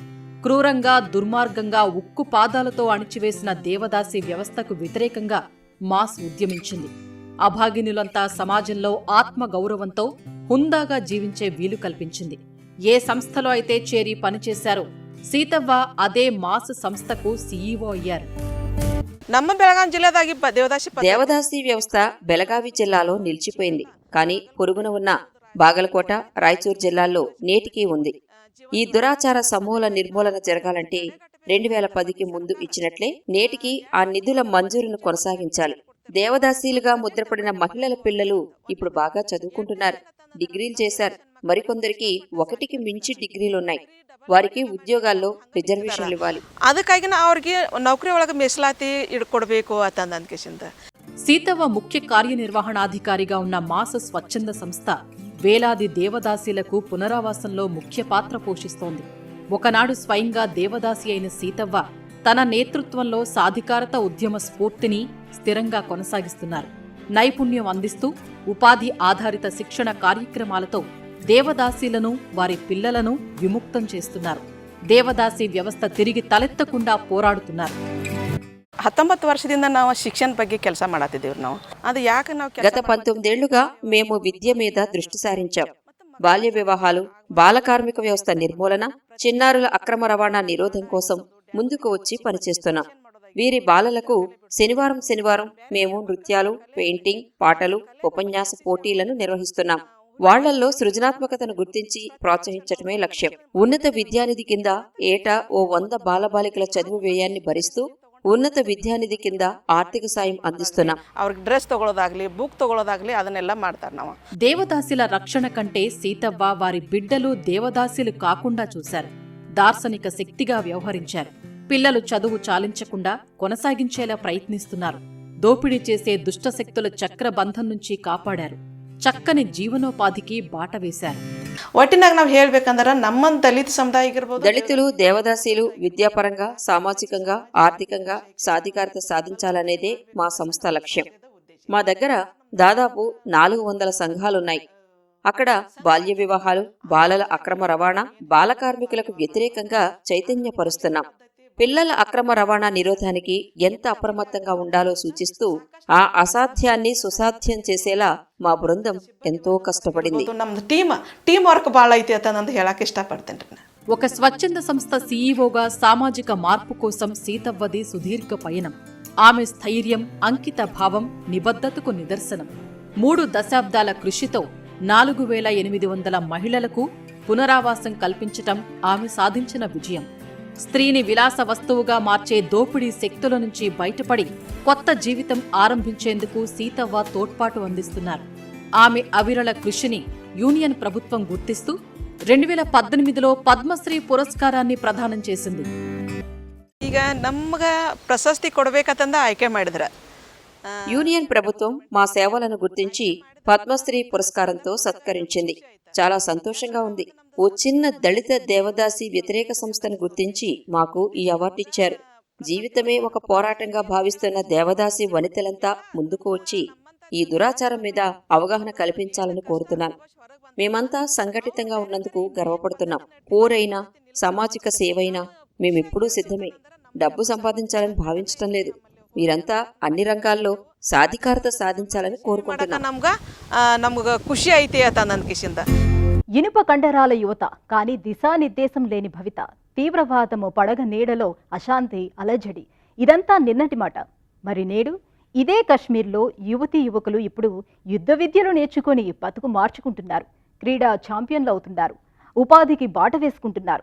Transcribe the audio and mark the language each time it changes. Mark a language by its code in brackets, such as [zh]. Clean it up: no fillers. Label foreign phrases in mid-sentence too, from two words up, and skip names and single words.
[te] క్రూరంగా, దుర్మార్గంగా ఉక్కు పాదాలతో అణిచివేసిన దేవదాసి వ్యవస్థకు వ్యతిరేకంగా మాస్ ఉద్యమించింది. అభాగినులంతా సమాజంలో ఆత్మగౌరవంతో హుందాగా జీవించే వీలు కల్పించింది. ఏ సంస్థలో అయితే చేరి పనిచేశారో సీతవ్వ అదే మాస్ సంస్థకు సీఈఓ అయ్యారు. [kn] ನಮ್ಮ ಬೆಳಗಾವಿ ಜಿಲ್ಲೆದಾಗಿ [te] దేవదాసి వ్యవస్థ బెళగావి జిల్లాలో నిలిచిపోయింది. కానీ పొరుగున ఉన్న బాగలకోట, రాయచూర్ జిల్లాల్లో నేటికీ ఉంది. ఈ దురాచార సమూల నిర్మూలన జరగాలంటే 2010కి ముందు ఇచ్చినట్లే నేటికి ఆ నిధుల మంజూరును కొనసాగించాలి. దేవదాసీలుగా ముద్రపడిన మహిళల పిల్లలు ఇప్పుడు బాగా చదువుకుంటున్నారు, డిగ్రీలు చేశారు. మరికొందరికి 1కి మించి డిగ్రీలున్నాయి. వారికి ఉద్యోగాల్లో రిజర్వేషన్లు ఇవ్వాలి. [kn] ಅದಕ್ಕಾಗಿ ಅವ್ರಿಗೆ ನೌಕರಿ ಒಳಗೆ ಮೀಸಲಾತಿ ಇಡ್ಕೊಡ್ಬೇಕು ಅಂತ ಅಂದ್ಕಿಸಿಂದ [te] సీతవ్వ ముఖ్య కార్యనిర్వహణాధికారిగా ఉన్న మాస స్వచ్ఛంద సంస్థ వేలాది దేవదాసీలకు పునరావాసంలో ముఖ్య పాత్ర పోషిస్తోంది. ఒకనాడు స్వయంగా దేవదాసి అయిన సీతవ్వ తన నేతృత్వంలో సాధికారత ఉద్యమ స్ఫూర్తిని స్థిరంగా కొనసాగిస్తున్నారు. నైపుణ్యం అందిస్తూ ఉపాధి ఆధారిత శిక్షణ కార్యక్రమాలతో దేవదాసీలను, వారి పిల్లలను విముక్తం చేస్తున్నారు. దేవదాసి వ్యవస్థ తిరిగి తలెత్తకుండా పోరాడుతున్నారు. [kn] 19 ವರ್ಷದಿಂದ ನಾವು ಶಿಕ್ಷಣ ಬಗ್ಗೆ ಕೆಲಸ ಮಾಡತ್ತಿದ್ದೀವಿ. ನಾವು ಅದು ಯಾಕೆ ನಾವು [te] గత 19 ఏళ్లుగా మేము విద్య మీద దృష్టి సారించాం. బాల్య వివాహాలు, బాల కార్మిక వ్యవస్థ నిర్మూలన, చిన్నారుల అక్రమ రవాణా నిరోధం కోసం ముందుకు వచ్చి పనిచేస్తున్నాం. వీరి బాలలకు శనివారం మేము నృత్యాలు, పెయింటింగ్, పాటలు, ఉపన్యాస పోటీలను నిర్వహిస్తున్నాం. వాళ్లల్లో సృజనాత్మకతను గుర్తించి ప్రోత్సహించటమే లక్ష్యం. ఉన్నత విద్యానిధి కింద ఏటా ఓ 100 బాలబాలికల చదువు వ్యయాన్ని భరిస్తూ ఉన్నత విద్యానిధి కింద ఆర్థిక సాయం అందిస్తున్నాం. [kn] ಅವ್ರಿಗೆ ಡ್ರೆಸ್ ತಗೊಳ್ಳೋದಾಗ್ಲಿ, ಬುಕ್ ತಗೊಳ್ಳೋದಾಗ್ಲಿ ಅದನ್ನೆಲ್ಲ ಮಾಡ್ತಾರೆ. ನಾವು [te] దేవదాసిల రక్షణ కంటే సీతవ్వ వారి బిడ్డలు దేవదాసిలు కాకుండా చూశారు. దార్శనిక శక్తిగా వ్యవహరించారు. పిల్లలు చదువు చాలించకుండా కొనసాగించేలా ప్రయత్నిస్తున్నారు. దోపిడీ చేసే దుష్టశక్తుల చక్రబంధం నుంచి కాపాడారు. చక్కని జీవనోపాధికి బాట వేశారు. [kn] ಒಟ್ಟಿನಾಗ ನಾವು ಹೇಳ್ಬೇಕಂದ್ರೆ ನಮ್ಮ ದಲಿತ ಸಮುದಾಯ ಇರ್ಬೋದು, [te] దళితులు, దేవదాసీలు విద్యాపరంగా, సామాజికంగా, ఆర్థికంగా సాధికారత సాధించాలనేదే మా సంస్థ లక్ష్యం. మా దగ్గర దాదాపు 400 సంఘాలున్నాయి. అక్కడ బాల్య వివాహాలు, బాలల అక్రమ రవాణా, బాల కార్మికులకు వ్యతిరేకంగా చైతన్యపరుస్తున్నాం. పిల్లల అక్రమ రవాణా నిరోధానికి ఎంత అప్రమత్తంగా ఉండాలో సూచిస్తూ ఆ అసాధ్యాన్ని సుసాధ్యం చేసేలా మా బృందం ఎంతో కష్టపడింది. [kn] ನಮ್ದು [en] team work [kn] ಭಾಳ ಐತಿ ಅಂತ ಹೇಳಕ್ ಇಷ್ಟಪಡ್ತೇನೆ. [te] ఒక స్వచ్ఛంద సంస్థ సీఈఓగా సామాజిక మార్పు కోసం సీతవ్వది సుదీర్ఘ పయనం. ఆమె స్థైర్యం, అంకిత భావం నిబద్ధతకు నిదర్శనం. 3 దశాబ్దాల కృషితో 4800 మహిళలకు పునరావాసం కల్పించటం ఆమె సాధించిన విజయం. స్త్రీని విలాస వస్తువుగా మార్చే దోపిడీ శక్తుల నుంచి బయటపడి కొత్త జీవితం ఆరంభించేందుకు సీతవ్వ తోడ్పాటు అందిస్తున్నారు. ఆమె అవిరళ కృషిని యూనియన్ ప్రభుత్వం గుర్తిస్తూ 2018లో పద్మశ్రీ పురస్కారాన్ని ప్రదానం చేసింది. [kn] ಈಗ ನಮ್ಗ ಪ್ರಶಸ್ತಿ ಕೊಡಬೇಕಂತ ಆಯ್ಕೆ ಮಾಡಿದ್ರ [te] యూనియన్ ప్రభుత్వం మా సేవలను గుర్తించి పద్మశ్రీ పురస్కారంతో సత్కరించింది. చాలా సంతోషంగా ఉంది. ఓ చిన్న దళిత దేవదాసి వ్యతిరేక సంస్థను గుర్తించి మాకు ఈ అవార్డు ఇచ్చారు. జీవితమే ఒక పోరాటంగా భావిస్తున్న దేవదాసి వనితలంతా ముందుకు వచ్చి ఈ దురాచారం మీద అవగాహన కల్పించాలని కోరుతున్నాను. మేమంతా సంఘటితంగా ఉన్నందుకు గర్వపడుతున్నాం. పోరైనా, సామాజిక సేవైనా మేమెప్పుడూ సిద్ధమే. డబ్బు సంపాదించాలని భావించటం లేదు. మీరంతా అన్ని రంగాల్లో సాధికారత సాధించాలని కోరుకుంటున్నాం. [kn] ನಮ್ಗ ಖುಷಿ ಐತಿ ಅಂತ ಅನ್ಕಿಸಿಂದ [te] ఇనుప కండరాల యువత, కానీ దిశానిర్దేశం లేని భవిత, తీవ్రవాదము పడగ నీడలో అశాంతి అలజడి, ఇదంతా నిన్నటి మాట. మరి నేడు ఇదే కశ్మీర్లో యువతీ యువకులు ఇప్పుడు యుద్ధ విద్యలు నేర్చుకుని బతుకు మార్చుకుంటున్నారు. క్రీడా ఛాంపియన్లు అవుతున్నారు. ఉపాధికి బాట వేసుకుంటున్నారు.